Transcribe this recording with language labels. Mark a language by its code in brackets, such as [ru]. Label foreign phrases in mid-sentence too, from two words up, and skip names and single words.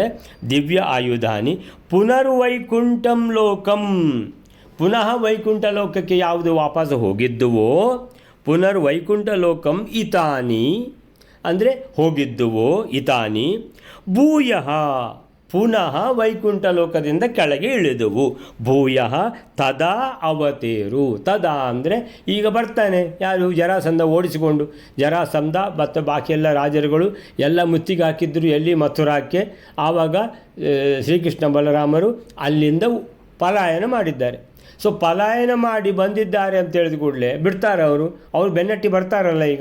[sa] ದಿವ್ಯ ಆಯುಧಾನಿ ಪುನರ್ವೈಕುಂಠಂ ಲೋಕಂ, [kn] ಪುನಃ ವೈಕುಂಠ ಲೋಕಕ್ಕೆ ಯಾವುದು ವಾಪಸ್ ಹೋಗಿದ್ದುವೋ, [sa] ಪುನರ್ವೈಕುಂಠ ಲೋಕಂ ಇತಾನಿ [kn] ಅಂದರೆ ಹೋಗಿದ್ದುವೋ, [sa] ಇತಾನಿ ಭೂಯಃ [kn] ಪುನಃ ವೈಕುಂಠ ಲೋಕದಿಂದ ಕೆಳಗೆ ಇಳಿದುವು. [sa] ಭೂಯಃ ತದಾ ಅವತೇರು. [kn] ತದಾ ಅಂದರೆ ಈಗ ಬರ್ತಾನೆ ಯಾರು? ಜರಾಸಂಧ ಓಡಿಸಿಕೊಂಡು. ಜರಾಸಂಧ ಮತ್ತು ಬಾಕಿ ಎಲ್ಲ ರಾಜರುಗಳು ಎಲ್ಲ ಮುತ್ತಿಗೆ ಹಾಕಿದ್ರು ಎಲ್ಲಿ? ಮಥುರಾಕ್ಕೆ. ಆವಾಗ ಶ್ರೀಕೃಷ್ಣ ಬಲರಾಮರು ಅಲ್ಲಿಂದ ಪಲಾಯನ ಮಾಡಿದ್ದಾರೆ. ಸೊ ಪಲಾಯನ ಮಾಡಿ ಬಂದಿದ್ದಾರೆ ಅಂತ ಹೇಳಿದ ಕೂಡಲೇ ಬಿಡ್ತಾರೆ ಅವರು ಬೆನ್ನಟ್ಟಿ ಬರ್ತಾರಲ್ಲ ಈಗ.